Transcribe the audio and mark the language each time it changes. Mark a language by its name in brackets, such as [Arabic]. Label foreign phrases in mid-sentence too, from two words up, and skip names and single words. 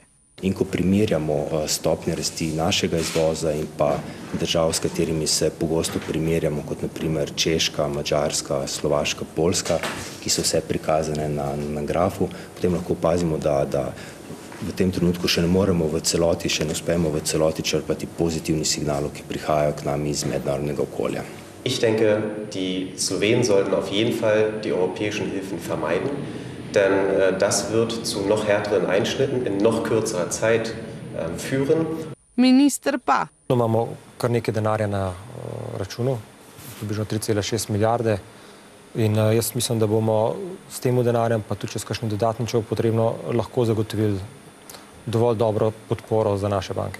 [Slovenian] In ko primerjamo stopnje rasti našega izvoza in pa držav, s katerimi se pogosto primerjamo, kot naprimer Češka, Madžarska, Slovaška, Poljska, ki so vse prikazane na grafu, potem lahko opazimo, da v tem trenutku še ne moremo v celoti, še ne uspemo v celoti črpati pozitivnih signalov, ki prihajajo k nam iz mednarodnega okolja. [German] Ich denke, die Slowenen sollten auf jeden Fall die europäischen Hilfen vermeiden. Denn das wird zu noch härteren Einschnitten in noch kürzerer Zeit führen. [Slovenian] Minister pa. Imamo kar nekaj denarja na računu, približno 3,6 milijarde in jaz mislim, da bomo s tem denarjem, pa tudi čez kakšen dodatni, če bo potrebno, lahko zagotovili dovolj dobro podporo za naše banke.